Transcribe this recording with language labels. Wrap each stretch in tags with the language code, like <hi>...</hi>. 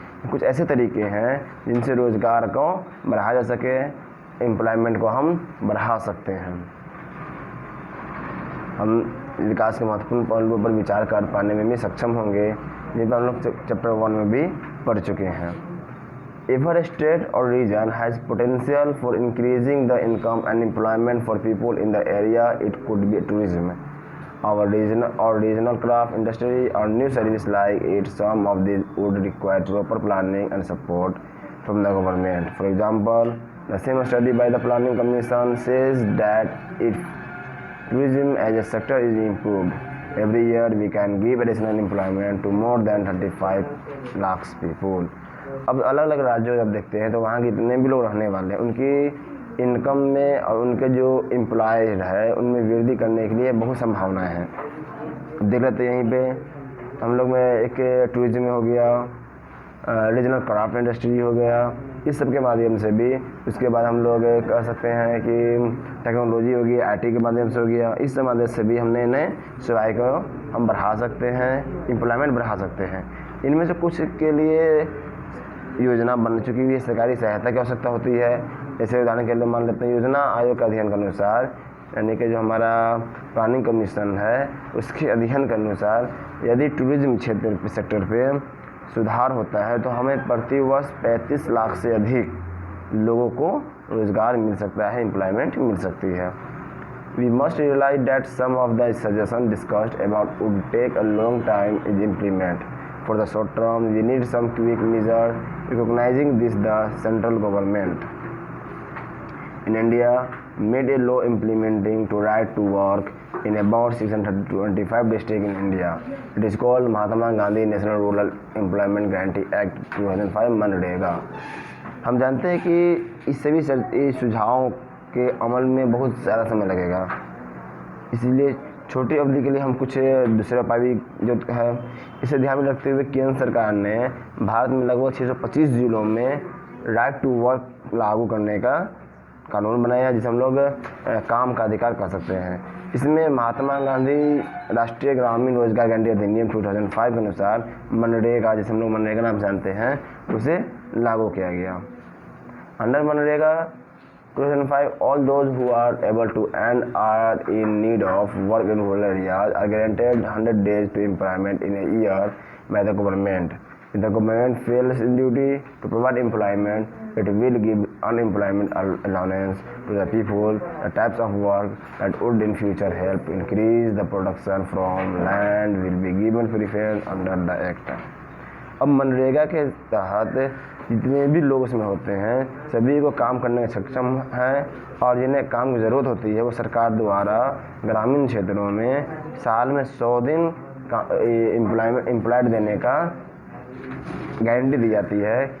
<hi>कुछ ऐसे तरीके हैं जिनसे रोज़गार को बढ़ाया जा सके, एम्प्लॉयमेंट को हम बढ़ा सकते हैं। हम विकास के महत्वपूर्ण पहलुओं पर विचार कर पाने में भी सक्षम होंगे, जिन पर हम लोग चैप्टर 1 में भी पढ़ चुके हैं।</hi> <en>If a state or region has potential for increasing the income and employment for people in the area, it could be tourism, our regional craft industry, or new service like it. Some of these would require proper planning and support from the government. For example, the same study by the Planning Commission says that if tourism as a sector is improved, every year we can give additional employment to more than 35 lakhs people.</en> <hi>अब अलग अलग राज्यों जब देखते हैं तो वहाँ के जितने भी लोग रहने वाले हैं उनकी इनकम में और उनके जो एम्प्लॉयज है उनमें वृद्धि करने के लिए बहुत संभावनाएं हैं। देख लेते हैं यहीं पे हम लोग में एक टूरिज्म में हो गया, रीजनल क्राफ्ट इंडस्ट्री हो गया, इस सब के माध्यम से भी। उसके बाद हम लोग कह सकते हैं कि टेक्नोलॉजी होगी, आईटी के माध्यम से हो गया, इस सब माध्यम से भी हमने नए सेवाएँ को हम बढ़ा सकते हैं, एम्प्लॉयमेंट बढ़ा सकते हैं। इनमें से कुछ के लिए योजना बन चुकी हुई है, सरकारी सहायता की आवश्यकता होती है। जैसे उदाहरण के लिए मान लेते हैं, योजना आयोग के अध्ययन के अनुसार, यानी कि जो हमारा प्लानिंग कमीशन है उसके अध्ययन के अनुसार यदि टूरिज्म क्षेत्र सेक्टर पे सुधार होता है तो हमें प्रति वर्ष 35 लाख से अधिक लोगों को रोज़गार मिल सकता है, एम्प्लॉयमेंट मिल सकती है।</hi> <en>We must realize that some of the suggestions discussed about would take a long time to implement. For the short term, we need some quick measures. Recognizing this, the central government in India made a law implementing to right to work in about 625 districts in India. It is called Mahatma Gandhi National Rural Employment Guarantee Act 2005 MNREGA.</en> <hi>हम जानते हैं कि इस सभी सुझावों के अमल में बहुत ज़्यादा समय लगेगा, इसलिए छोटी अवधि के लिए हम कुछ दूसरे उपाय भी जो है इसे ध्यान में रखते हुए केंद्र सरकार ने भारत में लगभग 625 जिलों में राइट टू वर्क लागू करने का कानून बनाया, जिसे हम लोग काम का अधिकार कर सकते हैं। इसमें महात्मा गांधी राष्ट्रीय ग्रामीण रोजगार गारंटी अधिनियम 2005 के अनुसार मनरेगा, जिसे हम लोग मनरेगा नाम जानते हैं, उसे लागू किया गया।</hi> <en>Under MNREGA 2005, all those who are able to and are in need of work in rural areas are granted 100 days to employment in a year by the government. If the government fails in duty to provide employment, it will give unemployment allowance to the people, the types of work that would in future help increase the production from land will be given preference under the act.</en> <hi>अब मनरेगा के तहत जितने भी लोग उसमें होते हैं सभी को काम करने में सक्षम हैं, और जिन्हें काम की ज़रूरत होती है वो सरकार द्वारा ग्रामीण क्षेत्रों में साल में 100 दिन का एम्प्लॉयड देने का गारंटी दी जाती है।</hi>